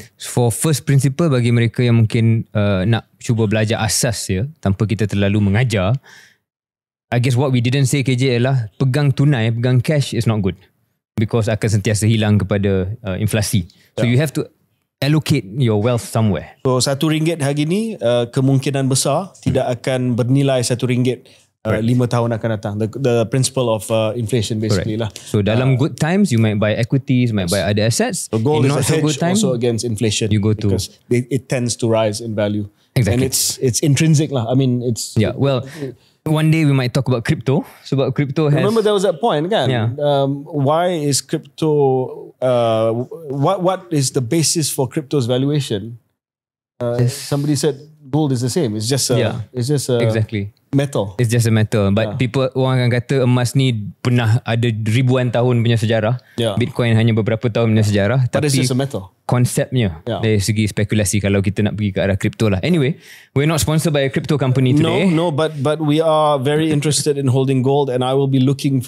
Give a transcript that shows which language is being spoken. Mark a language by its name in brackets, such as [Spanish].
[English] For first principle, [Malay] bagi mereka yang mungkin nak cuba belajar asas tanpa kita terlalu mengajar, [English] I guess what we didn't say [Malay] KJ ialah pegang tunai, pegang cash [English] is not good, because [Malay] akan sentiasa hilang kepada inflasi. [English] So you have to allocate your wealth somewhere. [Malay] So RM1 hari ni kemungkinan besar tidak akan bernilai RM1 5 tahun akan datang. [English] The principle of inflation basically lah. So [Malay] dalam [English] good times you might buy equities, might buy other assets. So gold is a hedge also against inflation. You go to, because it tends to rise in value. Exactly. And it's intrinsic lah. I mean it's one day we might talk about crypto. [Malay] Sebab [English] crypto has, remember there was that point kan? Why is crypto what is the basis for crypto's valuation? Somebody said gold is the same. It's just exactly metal. It's just a metal. But [Malay] orang akan kata emas ni pernah ada ribuan tahun punya sejarah. Bitcoin hanya beberapa tahun punya sejarah. [English] But [Malay] tapi [English] it's just a metal. [Malay] Konsepnya dari segi spekulasi, kalau kita nak pergi ke arah kripto lah. [English] Anyway, we're not sponsored by a crypto company today. No, but we are very interested in holding gold, and I will be looking.